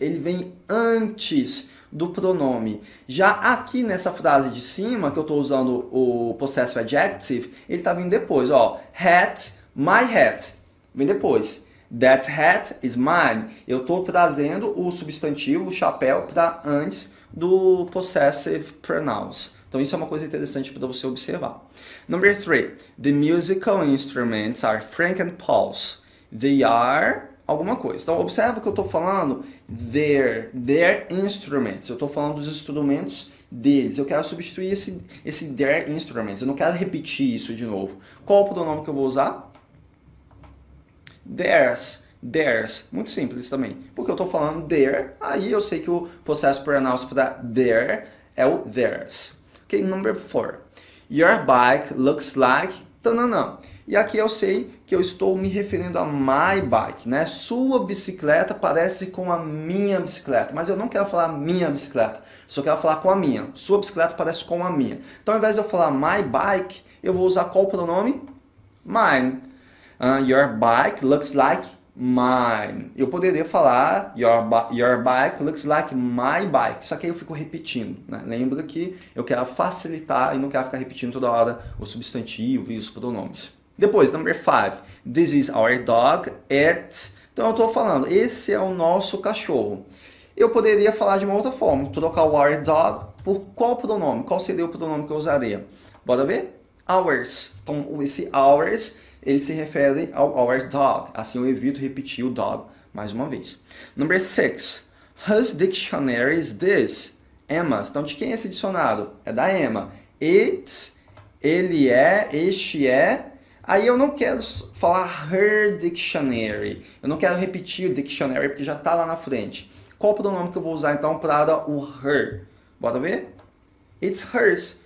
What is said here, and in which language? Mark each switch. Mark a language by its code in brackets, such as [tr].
[pt] Ele vem antes do pronome. Já aqui nessa frase de cima, que eu estou usando o possessive adjective, ele está vindo depois. Ó, [en] hat, my hat. [pt] Vem depois. [en] That hat is mine. [pt] Eu estou trazendo o substantivo, o chapéu, para antes do possessive pronouns. Então isso é uma coisa interessante para você observar. [en] Number 3. The musical instruments are Frank and Paul's. They are [pt] alguma coisa. Então observa que eu estou falando [en] their instruments. [pt] Eu estou falando dos instrumentos deles. Eu quero substituir esse [en] their instruments. [pt] Eu não quero repetir isso de novo. Qual o pronome que eu vou usar? Theirs. Muito simples também. Porque eu estou falando their, aí eu sei que o possessive pronouns para their é o theirs. [en] Ok, number 4. Your bike looks like... [pt] Tananã. E aqui eu sei que eu estou me referindo a my bike, né? Sua bicicleta parece com a minha bicicleta. Mas eu não quero falar minha bicicleta. Eu só quero falar com a minha. Sua bicicleta parece com a minha. Então, ao invés de eu falar [en] my bike, [pt] eu vou usar qual pronome? [en] Mine. Your bike looks like mine. [pt] Eu poderia falar [en] your bike looks like my bike. [pt] Só que aí eu fico repetindo, né? Lembra que eu quero facilitar e não quero ficar repetindo toda hora o substantivo e os pronomes. Depois, [en] number 5. This is our dog. [pt] Então eu estou falando, esse é o nosso cachorro. Eu poderia falar de uma outra forma, trocar o our dog por qual pronome? Qual seria o pronome que eu usaria? Bora ver? Ours. Então esse ours, ele se refere ao [en] our dog. [pt] Assim eu evito repetir o dog mais uma vez. [en] Number 6. Whose dictionary is this? Emma's. [pt] Então de quem é esse dicionário? É da Emma. It's, ele é, este é. Aí eu não quero falar [en] her dictionary. [pt] Eu não quero repetir o dictionary porque já está lá na frente. Qual o pronome que eu vou usar então para o her? Bora ver? [en] It's hers.